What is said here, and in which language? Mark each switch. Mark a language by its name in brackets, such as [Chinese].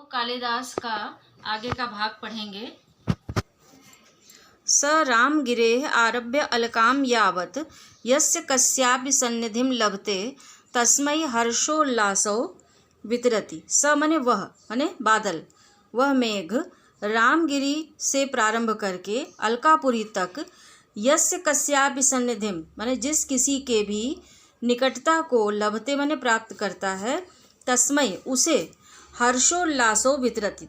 [Hindi] कालिदास का आगे का भाग पढ़ेंगे। [Sanskrit] स रामगिरेः आरभ्य अलकां यावत् यस्य कस्यापि सन्निधिं लभते तस्मै हर्षोल्लासो वितरति। [Hindi] स मने वह, मने बादल, वह मेघ रामगिरी से प्रारंभ करके अलकापुरी तक [Sanskrit] यस्य कस्यापि सन्निधिम [Hindi] माने जिस किसी के भी निकटता को [Sanskrit] लभते [Hindi] माने प्राप्त करता है, तस्मय उसे [Sanskrit] हर्षोल्लासो वितरति।